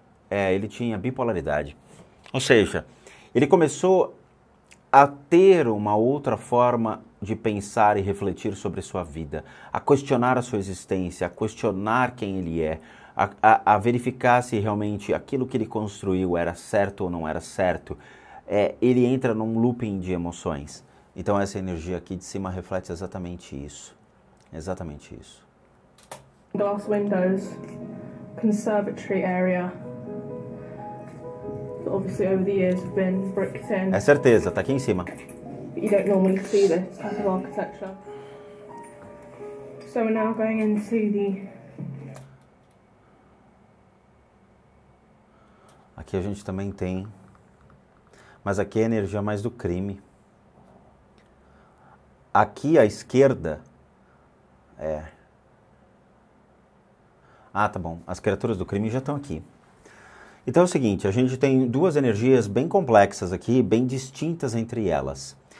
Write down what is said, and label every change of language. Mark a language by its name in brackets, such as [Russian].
[Portuguese] Ele tinha bipolaridade. Ou seja, ele começou a ter uma outra forma de pensar e refletir sobre sua vida, a questionar a sua existência, a questionar quem ele é, a verificar se realmente aquilo que ele construiu era certo ou não era certo. Ele entra num looping de emoções. Então essa energia aqui de cima reflete exatamente isso. Exatamente isso. [English] Glass windows conservatory area that obviously over the years have been bricked in. [Portuguese] É certeza, tá aqui em cima. [English] But you don't normally see this type of architecture. So we're now going into the... [Portuguese] Aqui a gente também tem, mas aqui é a energia mais do crime. Aqui à esquerda Ah, tá bom. As criaturas do crime já estão aqui. Então é o seguinte, a gente tem duas energias bem complexas aqui, bem distintas entre elas.